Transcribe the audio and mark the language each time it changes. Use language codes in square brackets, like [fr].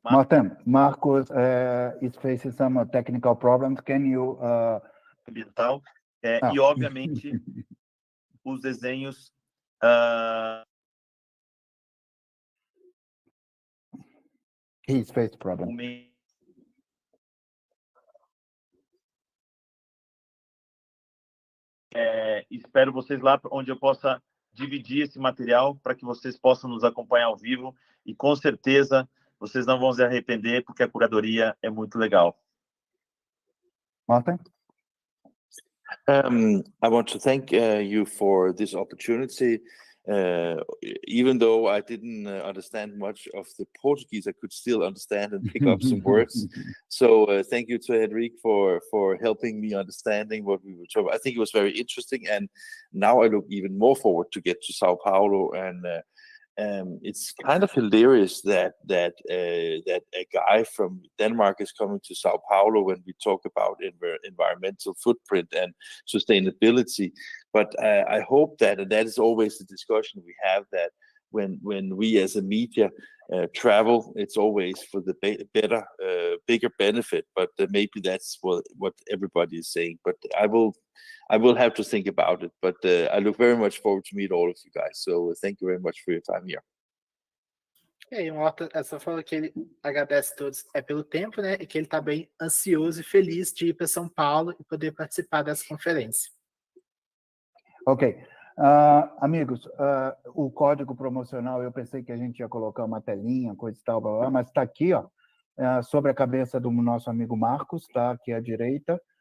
[en] Morten, Marcos is facing some technical problems. Can you... [pt] ambiental. E, obviamente, os desenhos... [en] He's faced problem. [pt] Espero vocês lá, onde eu possa dividir esse material para que vocês possam nos acompanhar ao vivo e, com certeza, vocês não vão se arrepender, porque a curadoria é muito legal. Morten? [en] I want to thank you for this opportunity even though I didn't understand much of the Portuguese, I could still understand and pick up some words. So thank you to Henrique for helping me understanding what we were talking about. I think it was very interesting, and now I look even more forward to get to Sao Paulo. And it's kind of hilarious that a guy from Denmark is coming to Sao Paulo when we talk about environmental footprint and sustainability. But I hope that is always the discussion we have, that when we as a media travel, it's always for the bigger benefit. But maybe that's what everybody is saying. But I will have to think about it. But I look very much forward to meet all of you guys. So thank you very much for your time here. [pt] E aí, o Morta só falou que ele agradece a todos pelo tempo, né? E que ele está bem ansioso e feliz de ir para São Paulo e poder participar dessa conferência. Ok. Amigos, o código promocional, eu pensei que a gente ia colocar uma telinha, coisa e tal, blá, blá, mas está aqui, ó, sobre a cabeça do nosso amigo Marcos, tá? Aqui à direita.